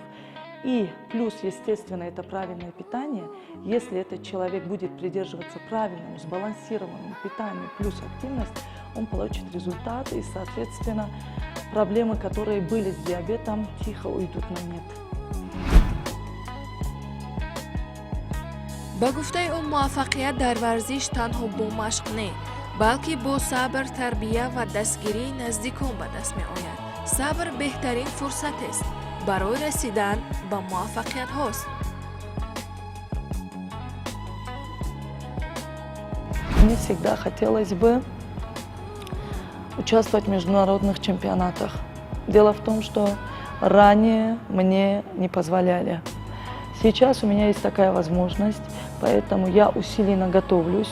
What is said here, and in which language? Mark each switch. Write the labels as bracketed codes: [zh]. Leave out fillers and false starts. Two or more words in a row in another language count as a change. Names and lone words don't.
[ru] И плюс, естественно, это правильное питание. Если этот человек будет придерживаться правильному, сбалансированному питанию плюс активность, он получит результат и, соответственно, проблемы, которые были с диабетом, тихо уйдут на нет. [tg] ба гуфтаи ӯ муваффақият дар варзиш танҳо бо машқ не, балки бо сабр, тарбия ва дастгирии наздикон ба даст меояд. Сабр беҳтарин фурсатест барои расидан ба муваффақиятҳост. [ru] Мне всегда хотелось бы участвовать в международных чемпионатах. Дело в том, что ранее мне не позволяли. Сейчас у меня есть такая возможность, поэтому я усиленно готовлюсь.